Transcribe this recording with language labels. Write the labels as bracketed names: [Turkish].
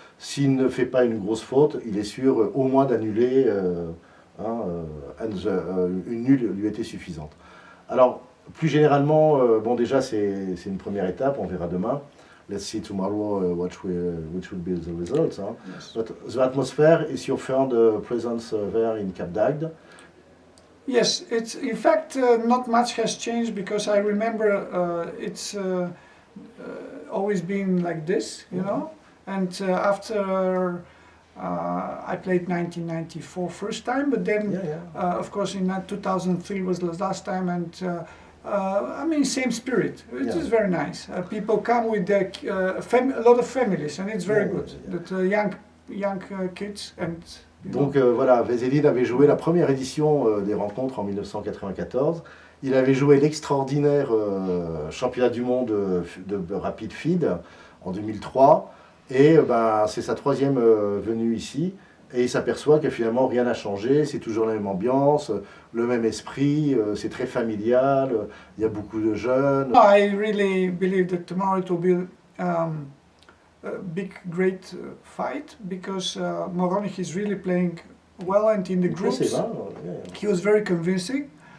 [French] S'il ne fait pas une grosse faute, il est sûr au moins d'annuler, une nulle lui était suffisante. Alors, plus généralement, bon déjà c'est une première étape, on verra demain. [English] Let's see tomorrow which will be the results. Hein. Yes. But the atmosphere is your friend presence there in Cap d'Agde. Yes, it's in fact not much has changed because I remember it's always been like this, you know. And after I played 1994 first time, but then of course in 2003 was the last time, and I mean same spirit. It is very nice. People come with their a lot of families, and it's very good. That young kids and. [French] Donc voilà, Veselin avait joué la première édition des rencontres en 1994. Il avait joué l'extraordinaire championnat du monde de rapid feed en 2003. Et c'est sa troisième venue ici. Et il s'aperçoit que finalement rien n'a changé. C'est toujours la même ambiance, le même esprit. C'est très familial. Il y a beaucoup de jeunes. [English] I really believe that tomorrow it will be a big, great fight because Moronic is really playing well, and in the groups he was very convincing.